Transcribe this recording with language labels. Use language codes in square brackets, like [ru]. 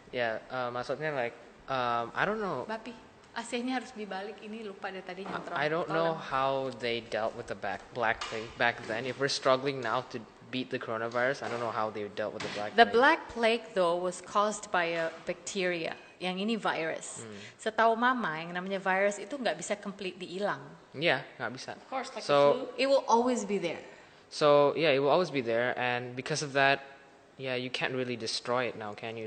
[en] Yeah, [id] maksudnya [en] like I don't know. [id] Bapi, AC-nya harus dibalik. Ini lupa deh tadi nyontrong. [en] I don't know how they dealt with the Black Plague back then. If we're struggling now to beat the coronavirus, I don't know how they dealt with the Black The Plague. Black Plague though was caused by a bacteria. [id] Yang ini virus. Setahu mama yang namanya virus itu nggak bisa [en] completely [id] hilang. Yeah, nggak bisa. [en] Of course, like So- the flu. It will always be there. So yeah, it will always be there, and because of that, yeah, you can't really destroy it now, can you?